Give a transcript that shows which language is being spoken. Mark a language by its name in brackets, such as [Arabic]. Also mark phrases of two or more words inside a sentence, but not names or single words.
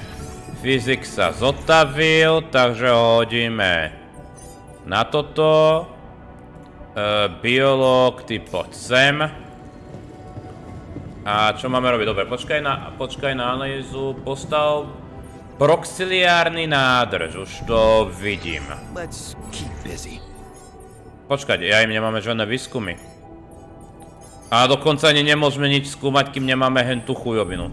[Slovak] Fyzik sa zotavil, takže ho hodíme na toto. Biológ, ty poď sem. A čo máme robiť? Dobre, počkaj na analýzu. Postav proxiliárny nádrž, už to vidím. [English] Let's keep busy. [Slovak] Počkať, ja im nemáme žiadne výskumy. A dokonca ani nemôžeme nič skúmať, kým nemáme hen tú chujovinu.